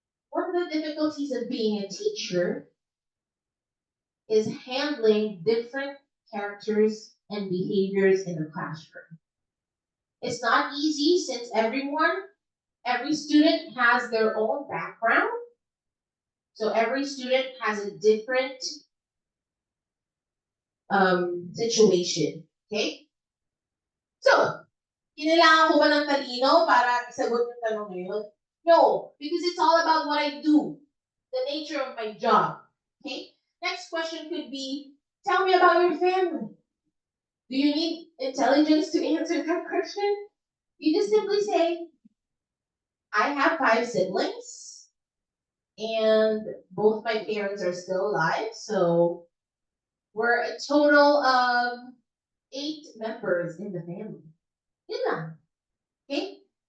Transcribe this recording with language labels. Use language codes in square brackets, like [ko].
[en] One of the difficulties of being a teacher is handling different characters and behaviors in the classroom. It's not easy since every student has their own background. So every student has a different situation. Okay? [tl] So, kailangan ko ba ng talino para isagot yung tanong ngayon? [en] No, because it's all about what I do, the nature of my job. Okay? Next question could be, tell me about your family. Do you need intelligence to answer that question? You just simply say, I have 5 siblings, and both my parents are still alive, so we're a total of 8 members in the family. [tl] Yun lang. [en] Okay?